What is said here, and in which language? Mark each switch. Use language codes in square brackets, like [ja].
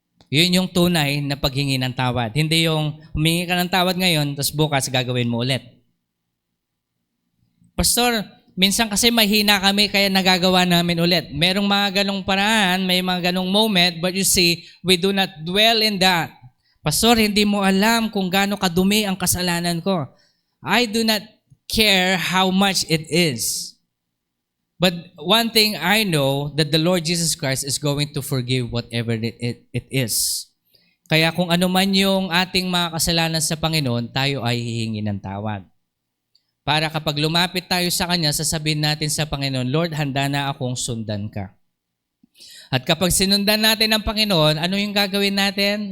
[tl] Yun yung tunay na paghingi ng tawad. Hindi yung humingi ka ng tawad ngayon, tapos bukas gagawin mo ulit. Pastor, minsan kasi mahina kami kaya nagagawa namin ulit. Merong mga ganong paraan, may mga ganong moment, [en] but you see, we do not dwell in that. [tl] Pastor, hindi mo alam kung gaano kadumi ang kasalanan ko. [en] I do not care how much it is. But one thing I know, that the Lord Jesus Christ is going to forgive whatever it is. [tl] Kaya kung ano man yung ating mga kasalanan sa Panginoon, tayo ay hihingi ng tawad. Para kapag lumapit tayo sa Kanya, sasabihin natin sa Panginoon, Lord, handa na akong sundan ka. At kapag sinundan natin ang Panginoon, ano yung gagawin natin?